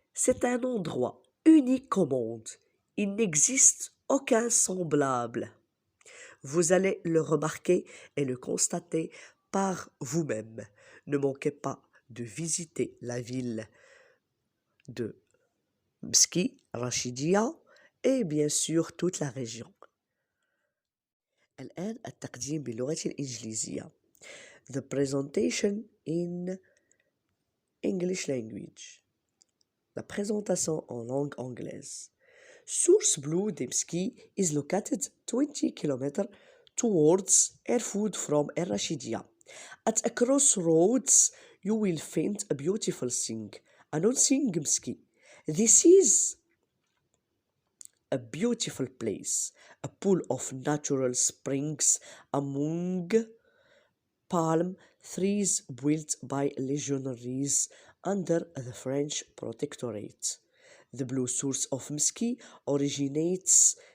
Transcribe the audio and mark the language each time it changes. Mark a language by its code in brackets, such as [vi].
[fr] C'est un endroit unique au monde. Il n'existe aucun semblable. Vous allez le remarquer et le constater par vous-même. Ne manquez pas de visiter la ville de Msky, Rachidia et bien sûr toute la région. [ar] الآن التقديم باللغة الإنجليزية. [en] The presentation in English language. [fr] La présentation en langue anglaise. [en] Source Blue de Msky is located 20 km towards Erfoud from El-Rachidia. At a crossroads, you will find a beautiful thing announcing Msky. This is a beautiful place, a pool of natural springs among palm trees built by legionaries under the French protectorate. The blue source of Msky originates